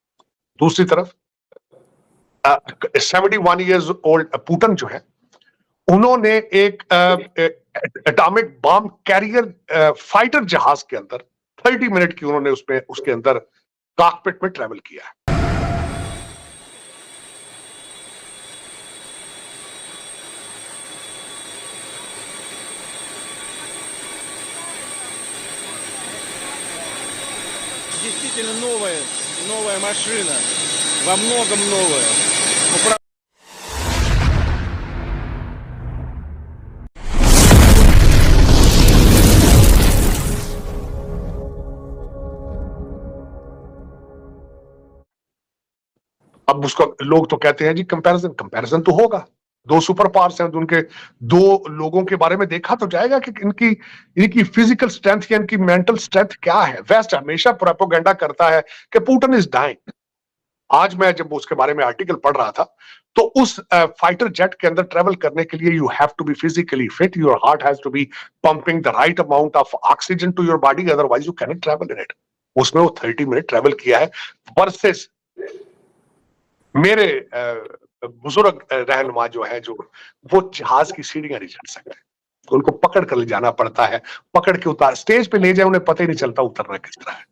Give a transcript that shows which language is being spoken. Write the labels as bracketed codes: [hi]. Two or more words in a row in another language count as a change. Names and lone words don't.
[hi] दूसरी तरफ 71 [en] years old [hi] पुतिन जो है, उन्होंने एक [en] atomic bomb carrier fighter [hi] जहाज के अंदर 30 मिनट की उन्होंने उसके अंदर कॉकपिट में ट्रेवल किया है। [ru] Действительно новая машина, во многом новая. [hi] अब उसका लोग तो कहते हैं जी कंपैरिजन तो होगा, 2 [en] super powers [hi] हैं, उनके 2 लोगों के बारे में देखा तो जाएगा कि इनकी [en] physical strength [hi] या इनकी [en] mental strength [hi] क्या है। वेस्ट हमेशा प्रोपेगेंडा करता है कि [en] Putin is dying. [hi] आज मैं जब उसके बारे में आर्टिकल पढ़ रहा था, तो उस [en] fighter jet [hi] के अंदर ट्रेवल करने के लिए [en] you have to be physically fit, your heart has to be pumping the right amount of oxygen to your body, otherwise you cannot travel in it. [hi] उसमें वो 30 मिनट ट्रेवल किया है वर्सेस मेरे बुजुर्ग रहनुमा जो है, जो वो जहाज की सीढ़ियां नहीं चढ़ सकते, उनको पकड़ कर ले जाना पड़ता है, पकड़ के उतार, स्टेज पे ले जाए उन्हें पता ही नहीं चलता उतरना किस तरह है।